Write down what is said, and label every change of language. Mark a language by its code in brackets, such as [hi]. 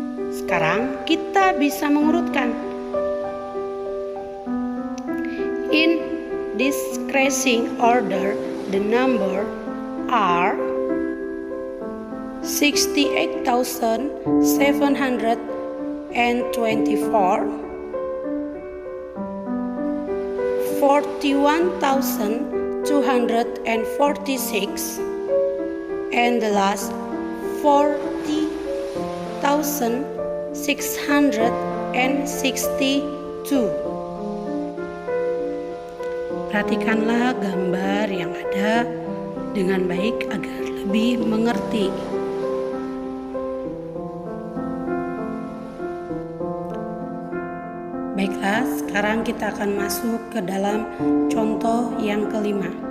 [id] Sekarang kita bisa mengurutkan. [en] In decreasing order, the number are 68,724, 41,246, and the last 40,662. [id] Perhatikanlah gambar yang ada dengan baik agar lebih mengerti. Baiklah, sekarang kita akan masuk ke dalam contoh yang kelima.